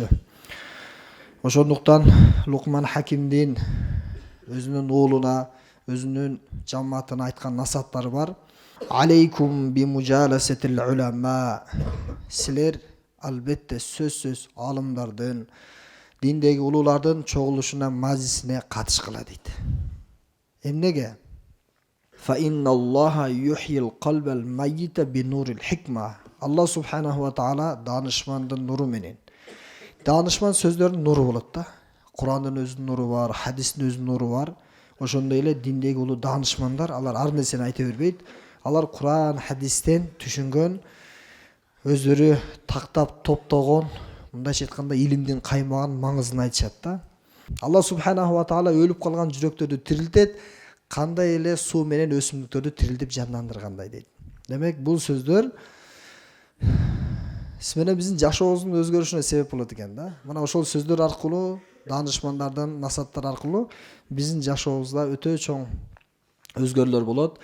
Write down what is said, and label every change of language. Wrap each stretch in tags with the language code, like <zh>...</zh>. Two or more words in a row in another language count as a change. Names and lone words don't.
<ky>Ошондуктан Лукман Хакимдин өзүнүн уулуна, өзүнүн жамаатына айткан насааттары бар.</ky> <ar>عليكم بمجالسة العلماء.</ar> <ky>Силер албетте сөзсүз алымдардын, диндеги улуулардын чогулушуна, мажлисине катышкыла дейт. Эмнеге?</ky> <ar>فإن الله يحيي القلب الميت بنور الحكمة.</ar> <ky>Аллах</ky> <ar>سبحانه وتعالى</ar> <ky>данышмандын нуру менен. Данышман сөздөрдүн нуру болот да. Кур'андын өзүнүн нуру бар, хадистин өзүнүн нуру бар. Ошондой эле диндеги улуу данышмандар, алар ар нерсени айта бербейт. Алар Кур'ан, хадистен түшүнгөн, өздөрү тактап топтогон, мындайча айтканда илимдин каймаган маңызын айтышат да. Аллах</ky> <ar>سبحانه وتعالى</ar> <ky>өлүп калган жүрөктөрдү тирилтет, кандай эле суу менен өсүмдүктөрдү тирилтип жандандыргандай дейт. Демек бул сөздөр сиз биздин жашообуздун өзгөрүшүнө себеп болот экен да. Мына ошол сөздөр аркылуу, данышмандардын насааттар аркылуу биздин жашообузда өтө чоң өзгөрүүлөр болот.</ky>